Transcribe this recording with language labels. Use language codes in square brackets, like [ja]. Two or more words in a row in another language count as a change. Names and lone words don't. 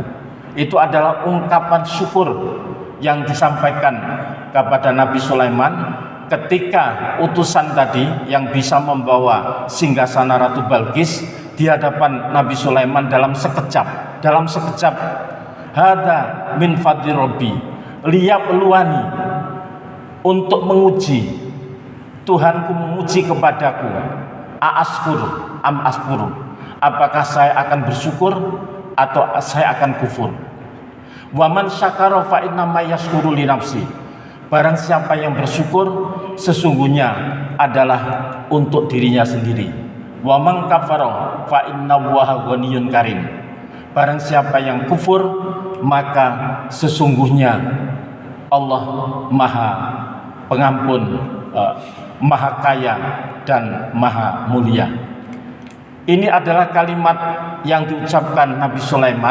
[id] Itu adalah ungkapan syukur yang disampaikan kepada Nabi Sulaiman ketika utusan tadi yang bisa membawa singgasana Ratu Bilqis di hadapan Nabi Sulaiman dalam sekejap, [ar] هذا من فضل ربي ليبلوني, [id] untuk menguji, Tuhanku menguji kepadaku, [ar] أأشكر أم أشكر, [id] apakah saya akan bersyukur atau saya akan kufur. [ar] ومن شكر فإنما يشكر لنفسه, [id] barang siapa yang bersyukur sesungguhnya adalah untuk dirinya sendiri. [ar] ومن كفر فإن الله غني كريم, [id] barang siapa yang kufur maka sesungguhnya Allah Maha Pengampun, Maha Kaya dan Maha Mulia. Ini adalah kalimat yang diucapkan Nabi Sulaiman.